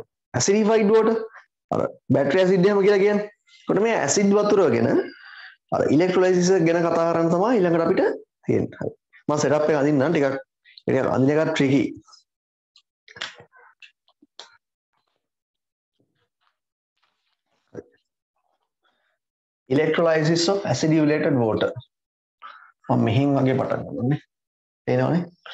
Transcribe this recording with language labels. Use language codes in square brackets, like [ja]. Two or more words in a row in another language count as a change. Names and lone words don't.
[en] acidified water. [si] අර [en] battery acid [si] එහෙම කියලා කියන්නේ. ඒකට මේ ඇසිඩ් වතුර ගැන අර electrolysis ගැන කතා කරන්න තමයි ඊළඟට අපිට තියෙන්නේ. හරි. මම setup එක අඳින්නම් ටිකක් අඳින එක tricky. [en] electrolysis of acidulated water. [si] මම මෙහින් වගේ පටන් ගන්නවා. තේරෙනවනේ?